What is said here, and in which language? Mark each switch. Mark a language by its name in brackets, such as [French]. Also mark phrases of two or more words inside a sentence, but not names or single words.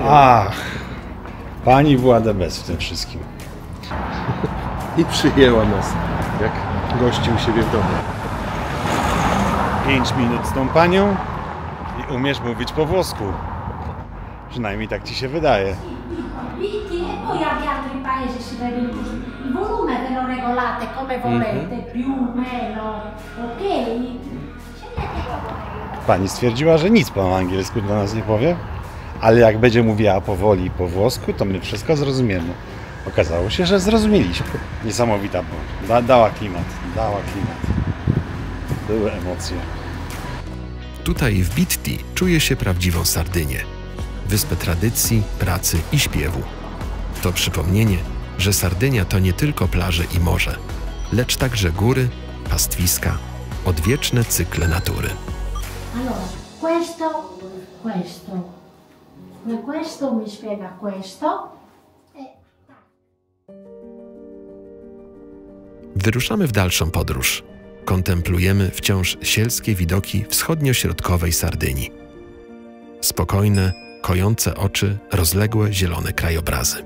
[Polish] Ach, pani Włada bez w tym wszystkim. I przyjęła nas, jak gości u siebie w domu. 5 minut z tą panią i umiesz mówić po włosku. Przynajmniej tak ci się wydaje. [Italian] E poi anche altri paesi si vede il volume ve lo regolate come volete, più, meno, ok? [Polish] Pani stwierdziła, że nic po angielsku do nas nie powie, ale jak będzie mówiła powoli po włosku, to my wszystko zrozumiemy. Okazało się, że zrozumieliśmy. Niesamowita była. Dała klimat. Były emocje. Tutaj w Bitti czuje się prawdziwą Sardynię. Wyspę tradycji, pracy i śpiewu. To przypomnienie, że Sardynia to nie tylko plaże i morze, lecz także góry, pastwiska, odwieczne cykle natury. [Italian] Allora, questo mi spiega questo. [Polish] Wyruszamy w dalszą podróż. Kontemplujemy wciąż sielskie widoki wschodnio-środkowej Sardynii. Spokojne, kojące oczy, rozległe, zielone krajobrazy.